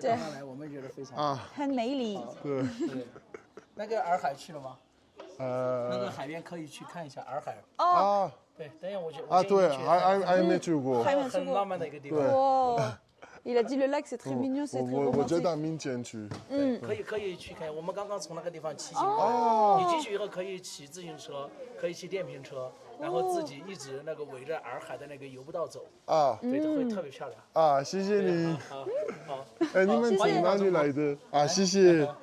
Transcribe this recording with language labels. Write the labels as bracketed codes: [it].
[zh] 刚刚来，我们觉得非常好。啊，很美丽。对，对，那个洱海去了吗？那个呃海边可以去看一下洱海。啊对，等一下我去。啊，对，还没没去过，很浪漫的一个地方。对。 [fr] Oh, il a dit le lac c'est très mignon, c'est très [zh] 我觉 [fr] romantique. [zh] 得明天去，可以去看。我们刚刚从那个地方骑行过哦来，你进去以后可以骑自行车，可以骑电瓶车，然后自己一直那个围着洱海的那个游步道走，啊对，这会特别漂亮。啊，谢谢你。好，好。哎，你们从哪里来的？啊，谢谢。